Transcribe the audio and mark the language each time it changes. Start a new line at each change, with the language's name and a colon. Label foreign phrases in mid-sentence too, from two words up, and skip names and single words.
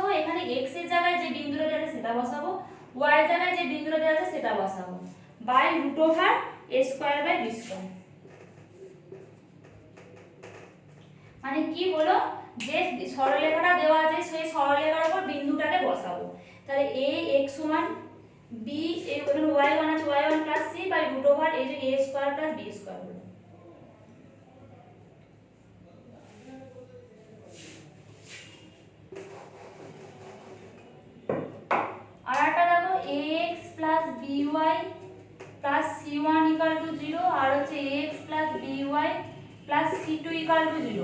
Bangla: এখানে x এর জায়গায় যে বিন্দুটা দেওয়া আছে সেটা বসাবো, y এর জায়গায় যে বিন্দুটা দেওয়া আছে সেটা বসাবো, √a²/b²। মানে কি হলো, যে সরলরেখাটা দেওয়া আছে সেই সরলরেখার উপর বিন্দুটাকে বসাবো। তাহলে ax1 b এখানে y1 আছে, y1 + c √a² এই যে a² + b² হলো। আর একটা দেখো ax + by + c1 = 0 আর হচ্ছে ax + by + c2 = 0।